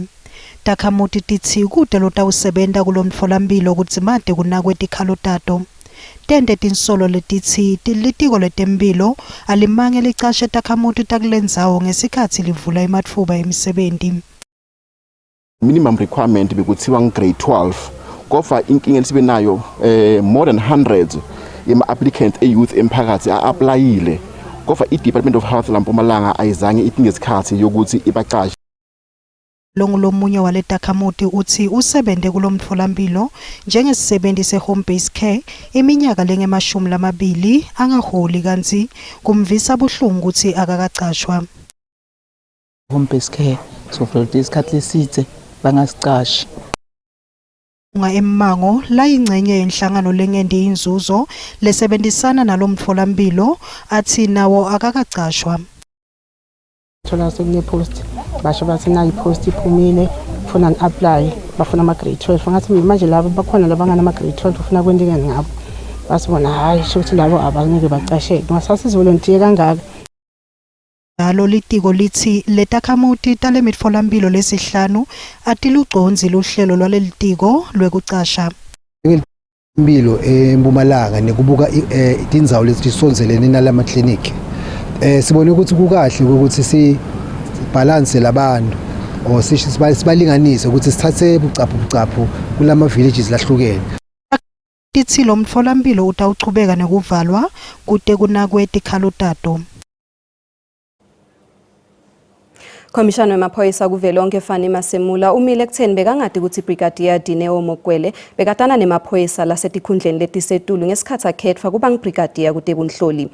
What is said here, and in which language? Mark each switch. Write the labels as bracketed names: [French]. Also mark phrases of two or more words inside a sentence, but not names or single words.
[Swati] Takhamuti tithi kude lotawusebenta kulomtholampilo ukuthi made kunakwe tikhalo tato. Tende tinsolo letithi litiko letemphilo alimange licashe takhamuti takulendzawo ngesikhathi livula ematfuba emisebenti. [English] Minimum requirement [Swati] bekuthiwa grade 12 kofa inkinga lesibe nayo [English] more than 100 [Swati] yema applicants youth emphakathi a-applyile kofa i-Department of Health laMpumalanga ayizange itinge isikhathi yokuthi ibaqashe. Lomunye wale takhamuti uthi usebente kulomtholampilo njengesisebenzi se- [English] home based care [Swati] iminyaka lenge-20 angaholi kanti kumvisa buhlungu ukuthi akakacashwa. [English] Home based care so for [Swati] isikhathi lesithe bangasicashi. Emmango la ingcenye yenhlangano lengende inzuzo lesebenzisana nalomtholampilo athi nawo akakacashwa. Thola sekune post basho bathi na ipost iphumile ufuna apply bafuna ama grade 12 ngathi manje labo bakhona labangana ama grade 12 ufuna kwendekeni ngabo basibona hayi shothi labo abangeke bacasheke ngasasize volunteer kangaka. Ngalo litiko lithi letakhamuti tale mitfolampilo lesihlanu atiluconzi luhlelo lwaleli tiko lwekucasha. Impilo eMpumalanga nekubuka tindzawo letisonzelene nalama clinic. Sibone ukuthi kukahle ukuthi si balance labantu or sibalinganise ukuthi sithathe bucaphu kulama villages lahlukene. Tithi lo mtholampilo utawuchubeka nekuvalwa kude kunakwe tikhalo tato. Komishana wemaphoyisa kuvelonke Fani Masemula umile ekutheni bekangadi ukuthi Brigadier Dineo Mokwele bekatana nemaphoyisa lasetikhundleni letisetulu ngesikhathi akhethwa kuba ngibrigadier kuTebunhloli.